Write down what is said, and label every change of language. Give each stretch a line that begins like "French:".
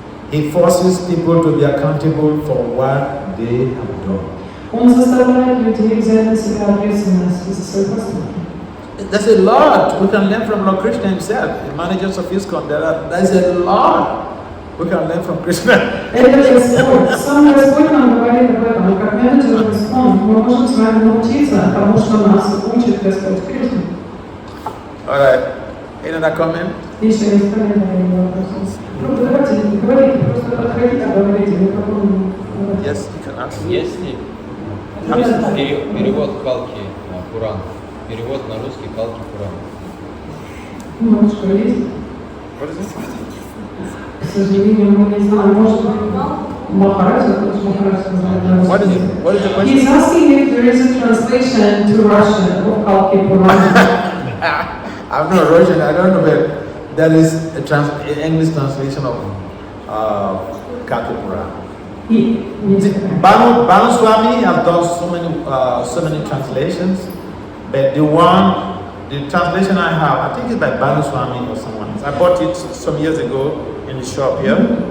English: He forces people to be accountable for what they have done.
Russian: Он заставляет людей взять на себя ответственность за свои поступки.
English: There's a lot we can learn from Lord Krishna himself, the managers of ISKCON. There's a lot we can learn from Krishna.
Russian: Это Господь. Сам Господь нам говорит об этом. Как менеджер ISKCON мы можем с вами научиться тому, что нас учит Господь Кришна.
English: All right. Any other comment?
Russian: Еще есть комментарии, вопросы? Давайте говорите, просто подходите, говорите, микрофон.
English: Yes, you can ask.
Russian: Есть ли перевод Калки Пурана? Перевод на русский Калки Пурана. Ну, что есть?
English: What is it?
Russian: К сожалению, мы не знаем, может быть, Махарадж, потому что Махарадж знает.
English: What is it? What is the He's asking if there is a translation to Russian of Kalki Purana. I'm not Russian, I don't know, but there is an English translation of Kalki Purana.
Russian: И
English: Bhanu Swami have done so many translations, but the translation I have, I think it's by Bhanu Swami or someone else. I bought it some years ago in the shop here.